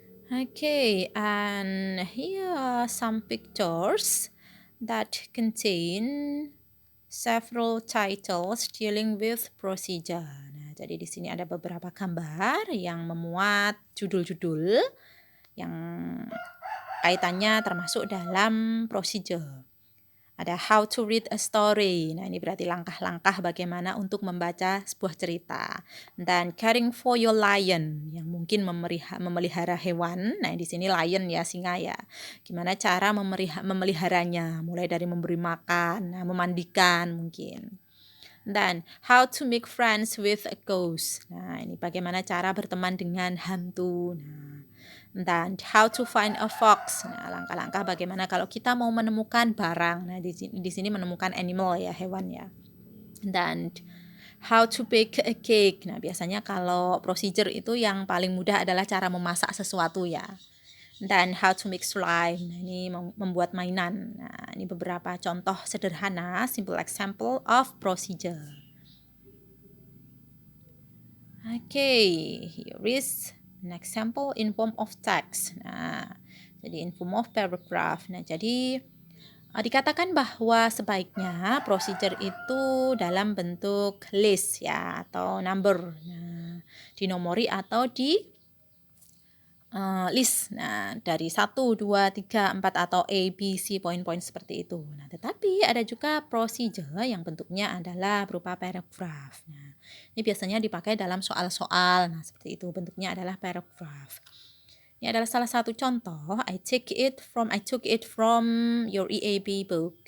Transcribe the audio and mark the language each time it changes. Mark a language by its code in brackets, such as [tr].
[en] Okay, and here are some pictures that contain several titles dealing with procedure. [id] Nah, jadi di sini ada beberapa gambar yang memuat judul-judul yang kaitannya termasuk dalam procedure. Ada [en] how to read a story. [id] Nah, ini berarti langkah-langkah bagaimana untuk membaca sebuah cerita. Dan [en] caring for your lion, [id] yang mungkin memelihara hewan. Nah, di sini lion ya, singa ya. Gimana cara memeliharanya, mulai dari memberi makan, memandikan mungkin. [en] Dan how to make friends with a ghost. [id] Nah, ini bagaimana cara berteman dengan hantu. Nah, dan [en] how to find a fox. [id] Nah, langkah-langkah bagaimana kalau kita mau menemukan barang. Nah, di sini menemukan animal ya, hewan ya. Dan [en] how to bake a cake. [id] Nah, biasanya kalau procedure itu yang paling mudah adalah cara memasak sesuatu ya. Dan [en] how to make slime. [id] Nah, ini membuat mainan. Nah, ini beberapa contoh sederhana, [en] simple example of procedure. Okay, here is an example in form of text. [id] Nah, jadi [en] in form of paragraph. [id] Nah, jadi dikatakan bahwa sebaiknya procedure itu dalam bentuk list ya atau number. Nah, dinomori atau di list. Nah, dari 1, 2, 3, 4 atau A, B, C, poin-poin seperti itu. Nah, tetapi ada juga procedure yang bentuknya adalah berupa paragraph. Nah, ini biasanya dipakai dalam soal-soal. Nah, seperti itu bentuknya adalah paragraph. Ini adalah salah satu contoh. [en] I took it from your EAP book.